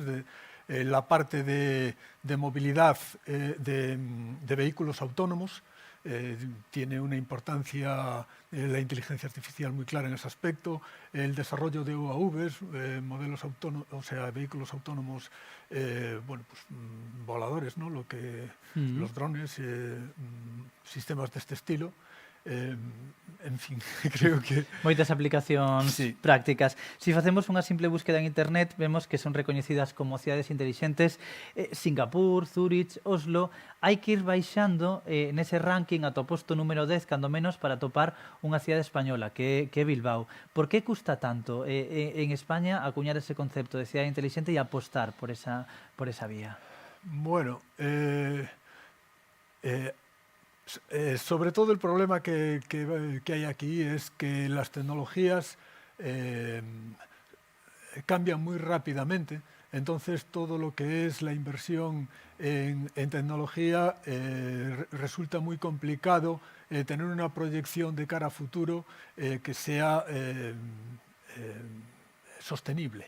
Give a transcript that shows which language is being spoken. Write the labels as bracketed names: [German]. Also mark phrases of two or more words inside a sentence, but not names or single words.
[Spanish] La parte de movilidad de vehículos autónomos tiene una importancia la inteligencia artificial muy clara en ese aspecto, el desarrollo de UAVs, modelos autónomos, o sea, vehículos autónomos, bueno, pues, voladores, ¿no? Los drones, sistemas de este estilo. En fin, creo que... [Galician] Moitas aplicacións [Spanish] Sí. [Galician] prácticas. Si facemos unha simple búsqueda en internet, vemos que son recoñecidas como cidades inteligentes Singapur, Zurich, Oslo. Hai que ir baixando nese ranking ata o posto número 10, cando menos, para topar unha cidade española, que é Bilbao. Por que custa tanto en España acuñar ese concepto de cidade inteligente e apostar por esa vía? [Spanish] Bueno, sobre todo el problema que hay aquí es que las tecnologías cambian muy rápidamente, entonces todo lo que es la inversión en tecnología resulta muy complicado tener una proyección de cara a futuro que sea sostenible.